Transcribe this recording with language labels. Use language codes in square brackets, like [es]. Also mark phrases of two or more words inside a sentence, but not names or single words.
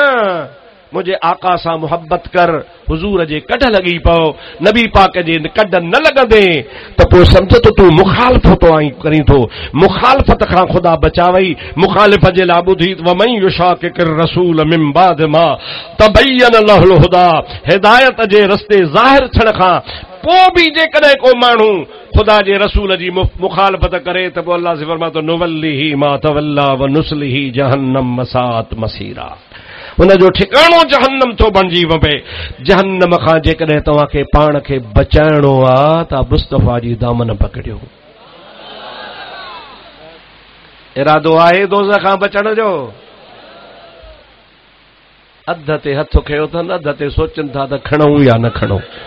[sd] मुझे आका सां मोहब्बत कर, हुजूर जे कढ लगी पओ, नबी पाक जे कढ न लगंदे त पोइ समझ तो तूं मुखालफ़त करी थो। मुखालफ़त खां ख़ुदा बचावई। मुखालिफ़ जे लाइ ॿुधी [ar] ومن يشاقق الرسول من بعد ما تبين له الهدى, [sd] हिदायत जे रस्ते ज़ाहिर थियण खां पोइ भी जेकॾहिं को माण्हू ख़ुदा जे रसूल जी मुखालफ़त करे त पोइ अल्लाह से फरमातो [ar] نوله ما تولى ونصله جهنم وساءت مصيرا. [sd] उनजो ठिकाणो जहन्नम थो बणिजी वञे। जहन्नम खां जेकॾहिं तव्हांखे पाण खे बचाइणो आहे त मुस्तफ़ा जी दामन पकड़ियो। इरादो आहे दोज़ख खां बचण जो? अध ते हथ खयो अथनि, अध ते सोचनि था त खणूं या न खणूं।